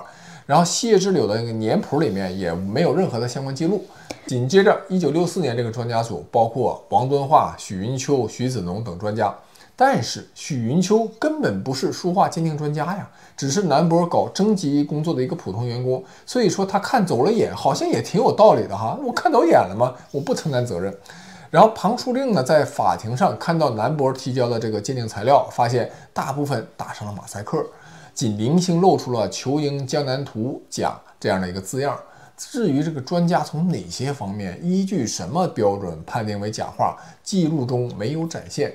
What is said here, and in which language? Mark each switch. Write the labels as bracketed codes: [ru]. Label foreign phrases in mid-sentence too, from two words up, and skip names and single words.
[zh] 然後謝志柳的那個年譜裡面也沒有任何的相關記錄。緊接着1964年這個專家組包括王敦化、許雲秋、徐子農等專家，但是許雲秋根本不是書畫鑑定專家呀，只是南博搞徵集工作的一個普通員工，所以說他看走了眼，好像也挺有道理的哈，我看走眼了嘛，我不承擔責任。然後龐淑令呢，在法庭上看到南博提交的這個鑑定材料，發現大部分打上了馬賽克，僅零星露出了球形江南圖甲這樣的一個字樣。至於這個專家從哪些方面依據什麼標準判定為假畫，記錄中沒有展現。